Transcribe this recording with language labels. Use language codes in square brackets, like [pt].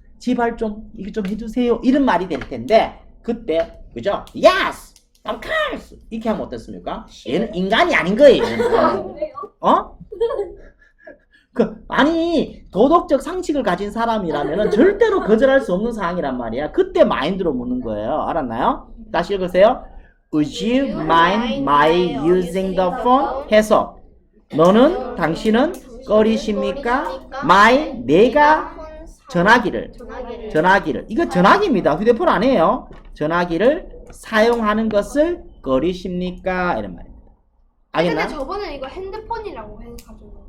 [ko] 제발 좀 이거 좀 해주세요. 이런 말이 될 텐데 그때 그죠? [en] Yes, of course. [ko] 이렇게 하면 어떻습니까? 얘는 인간이 아닌 거예요. 어? 아니 도덕적 상식을 가진 사람이라면 절대로 거절할 수 없는 상황이란 말이야. 그때 마인드로 묻는 거예요. 알았나요? 다시 읽으세요. [en] Would you mind my using the phone? [ko] 해서 너는 당신은 꺼리십니까? my 내가 전화기를 이거 전화기입니다. 휴대폰 아니에요. 전화기를 사용하는 것을 꺼리십니까? 이런 말입니다. 알겠나? 근데 저번에 이거 핸드폰이라고 해서 가지고